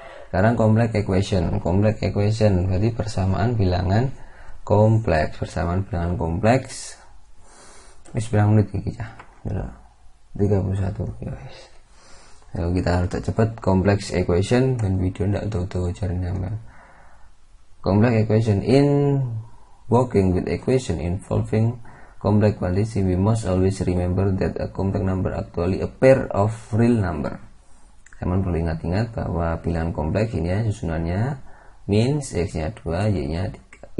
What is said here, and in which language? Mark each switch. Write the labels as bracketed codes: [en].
[id] Sekarang complex equation. Complex equation berarti persamaan bilangan kompleks. Persamaan bilangan kompleks. [jv] Wis berapa menit iki ya? 31. Ya wis. [id] Kalau kita harus cepat complex equation dan video ndak tahu-tahu caranya. [en] Complex equation. In working with equation involving complex quantity, we must always remember that a complex number actually a pair of real number. [id] Teman perlu ingat-ingat bahwa bilangan kompleks ini ya susunannya means x-nya 2, y-nya 3.